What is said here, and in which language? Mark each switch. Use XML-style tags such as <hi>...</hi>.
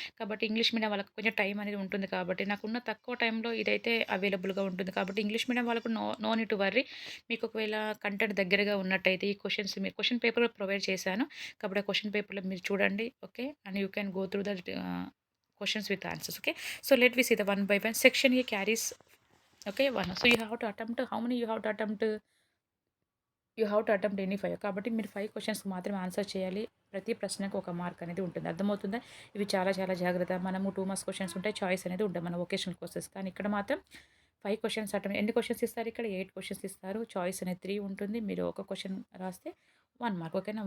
<te>కాబట్టి English medium వాళ్ళకి కొంచెం టైం అనేది ఉంటుంది. కాబట్టి నాకున్న తక్కువ టైంలో ఇదైతే అవైలబుల్గా ఉంటుంది. కాబట్టి ఇంగ్లీష్ మీడియం వాళ్ళకు</te> <en>No need to worry.</en> <te>మీకు ఒకవేళ కంటెంట్ దగ్గరగా ఉన్నట్టయితే ఈ క్వశ్చన్స్ మీరు క్వశ్చన్ పేపర్ ప్రొవైడ్ చేశాను. కాబట్టి ఆ క్వశ్చన్ పేపర్లో మీరు చూడండి.</te> <en>Okay, and you can go through the questions with answers. Okay, so let we see the one by one. Section A carries, okay, one. So you have to attempt how many you have to attempt any 5.</en> <te>కాబట్టి మీరు 5 క్వశ్చన్స్కి మాత్రమే answer చేయాలి. ప్రతి ప్రశ్నకు ఒక mark అనేది ఉంటుంది. అర్థమవుతుందా? ఇవి చాలా చాలా జాగ్రత్త. మనము 2 మార్క్స్ క్వశ్చన్స్ ఉంటాయి, చాయిస్ అనేది ఉంటుంది మన వొకేషనల్ కోర్సెస్. కానీ ఇక్కడ మాత్రం 5 క్వశ్చన్స్ అటెంప్ట్. ఎన్ని క్వశ్చన్స్ ఇస్తారు ఇక్కడ? 8 క్వశ్చన్స్ ఇస్తారు. చాయిస్ అనేది 3 ఉంటుంది. మీరు ఒక క్వశ్చన్ రాస్తే 1 మార్క్. ఓకేనా?</te>